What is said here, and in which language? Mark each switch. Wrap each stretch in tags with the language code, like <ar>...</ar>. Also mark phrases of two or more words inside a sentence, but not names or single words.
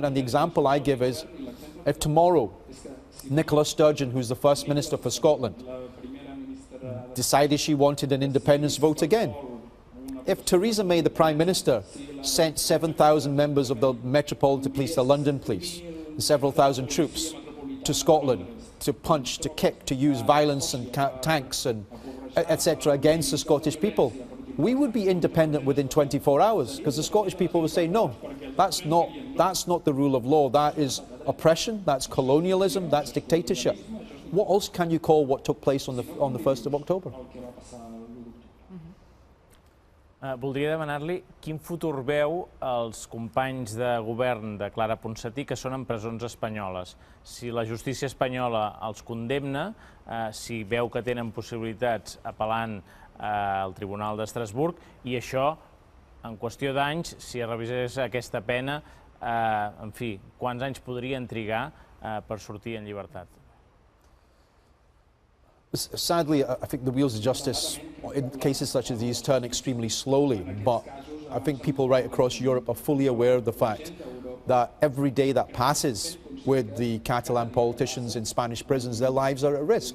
<en>And the example I give is, if tomorrow Nicola Sturgeon, who's the First Minister for Scotland, decided she wanted an independence vote again, if Theresa May, the Prime Minister, sent 7,000 members of the Metropolitan Police, the London Police, and several thousand troops to Scotland to punch, to kick, to use violence and tanks and etc. against the Scottish people, we would be independent within 24 hours because the Scottish people would say, no, that's not the rule of law. That is oppression, that's colonialism, that's dictatorship. What else can you call what took place on the 1st of October?</en> <ca>Voldria demanar-li quin futur veu els companys de govern de Clara Ponsatí que són en presons espanyoles. Si la justícia espanyola els condemna, si veu que tenen possibilitats apel·lant al Tribunal d'Estrasburg, i això, en qüestió d'anys, si es revisés aquesta pena, en fi, quants anys podrien trigar per sortir en llibertat?</ca> <en>Sadly, I think the wheels of justice in cases such as these turn extremely slowly, but I think people right across Europe are fully aware of the fact that every day that passes with the Catalan politicians in Spanish prisons, their lives are at risk.</en>